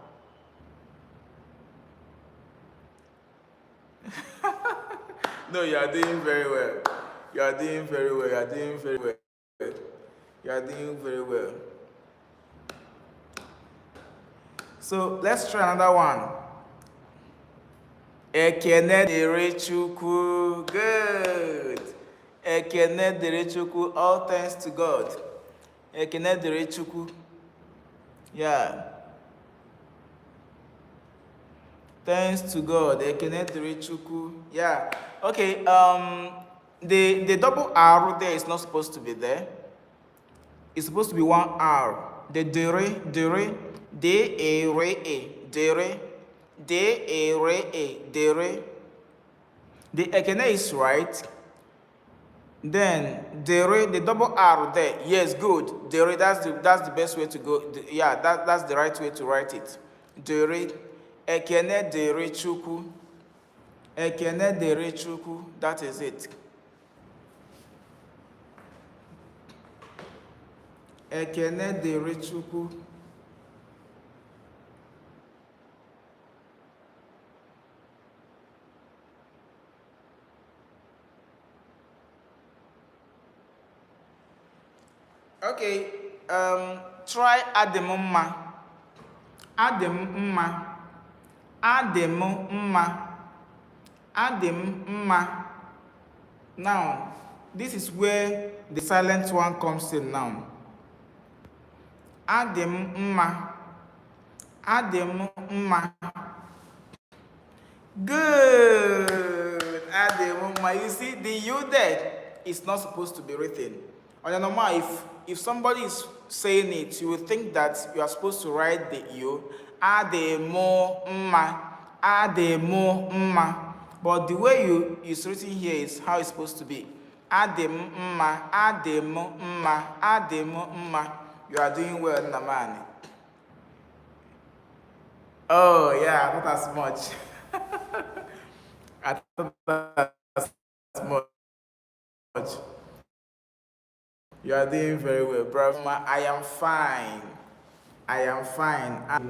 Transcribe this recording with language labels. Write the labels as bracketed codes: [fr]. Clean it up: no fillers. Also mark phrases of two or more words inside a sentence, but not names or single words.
[en] No, you are doing very well. You are doing very well. You are doing very well. You are doing very well. So let's try another one. [ig] Ekene dịrị Chukwu. [en] Good. [ig] Ekene dịrị Chukwu. [en] All thanks to God. [ig] Ekene dịrị Chukwu. [en] Yeah. Thanks to God. [ig] Ekene dịrị Chukwu. [en] Yeah. Okay. The double R there is not supposed to be there. It's supposed to be one R. The dere, de-e-re-e, dere, de-e-re-e, dere. The ekene is right. Then dere, the double R there. Yes, good. Dere, that's the best way to go. Yeah, that's the right way to write it. [ig] Dere, ekene dere Chukwu. Ekene dere Chukwu. [en] That is it. [ig] Ekene dịrị Chukwu. [en] Okay, try [ig] adịm mma. Adịm mma. Adịm mma. Adịm mma. [en] Now, this is where the silent one comes in now. [ig] Adịm mma. Adịm mma. [en] Good. [ig] Adịm mma. [en] You see, the U there is not supposed to be written. On your normal, if somebody is saying it, you would think that you are supposed to write the U. [ig] Adịm mma. Adịm mma. [en] But the way it's written here is how it's supposed to be. [ig] Adim mma, adim mma, adim mma. [en] You are doing well, Namani. Oh, yeah, not as much. I thought as much. You are doing very well, bravo. I am fine. I am fine.